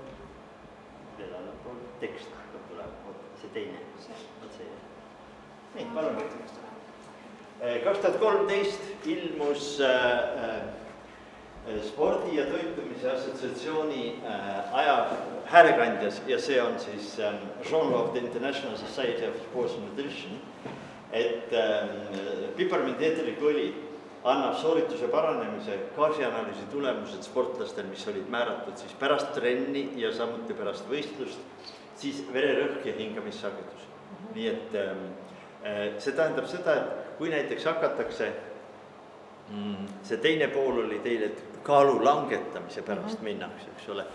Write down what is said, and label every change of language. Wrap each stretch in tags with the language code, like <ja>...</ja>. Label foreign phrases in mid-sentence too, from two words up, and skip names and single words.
<et>Veel allapoole. Tekst hakkab tulema. See teine. Võt see. Nii, palun. 2013 ilmus Spordi ja toitumise assotsiatsiooni häälekandjas ja see on siis Journal of the International Society of Sports and Nutrition, et piparmendi eeterlik õli annab soorituse paranemise gaasianalüüsi tulemused sportlastel, mis olid määratud siis pärast trenni ja samuti pärast võistlust, siis vererõhk ja hingamissagedus. Nii et see tähendab seda, et kui näiteks hakatakse, see teine pool oli teil, et kaalu langetamise pärast minnakse, eks ole.</et>